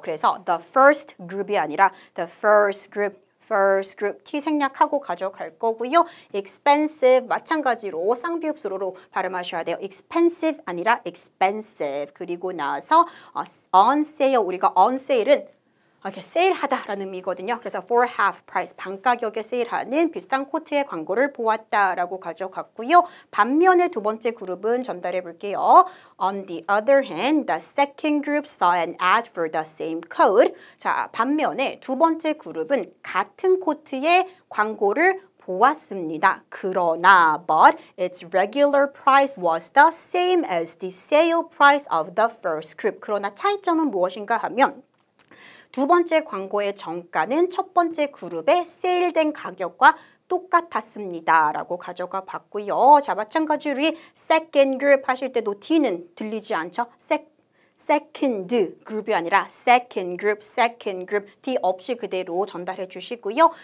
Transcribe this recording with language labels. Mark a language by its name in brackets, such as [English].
[Korean] 그래서 [English] the first group [Korean] 이 아니라 the first group T 생략하고 가져갈 거고요. expensive 마찬가지로 쌍비읍 수로로 발음하셔야 돼요. expensive 아니라 expensive. 그리고 나서 [English] on sale [Korean] 우리가 on sale은 이렇게 세일하다라는 의미거든요. 그래서 [English] for half price, [Korean] 반가격에 세일하는 비싼 코트의 광고를 보았다라고 가져갔고요. 반면에 두 번째 그룹은 전달해 볼게요. [English] On the other hand, the second group saw an ad for the same coat. [Korean] 자, 반면에 두 번째 그룹은 같은 코트의 광고를 보았습니다. [English] 그러나, but its regular price was the same as the sale price of the first group. [Korean] 그러나 차이점은 무엇인가 하면 두 번째 광고의 정가는 첫 번째 그룹의 세일된 가격과 똑같았습니다. 라고 가져가 봤고요. 자, 마찬가지로 [English] second group [Korean] 하실 때도 D는 들리지 않죠? second 그룹이 아니라 [English] second group [Korean] D 없이 그대로 전달해 주시고요.